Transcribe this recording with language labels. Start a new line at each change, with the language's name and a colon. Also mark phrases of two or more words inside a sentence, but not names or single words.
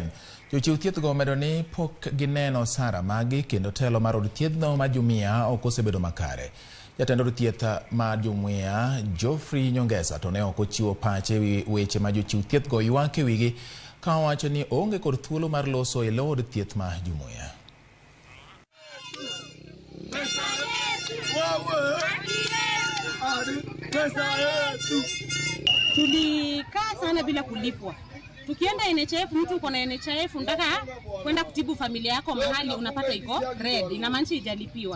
Luo (Kenya and Tanzania): Jochiw Thieth go medo ni pok gineno osara magi kendo telo mar od thiethno ma Jumuia ok osebedo makare. Jatend od thieth ma Jumuia Jochiw to ne ok ochiwo pache ewi weche ma Jochiw Thieth go ywak e wigi ka owacho ni onge kod thuolo mar loso e lo od thieth ma Jumuia.
Swahili: Tulikaa sana bila kulipwa. Tukienda NHIF, mtu uko na NHIF unataka kwenda kutibu familia yako mahali, unapata iko red, inamaanisha hajalipiwa.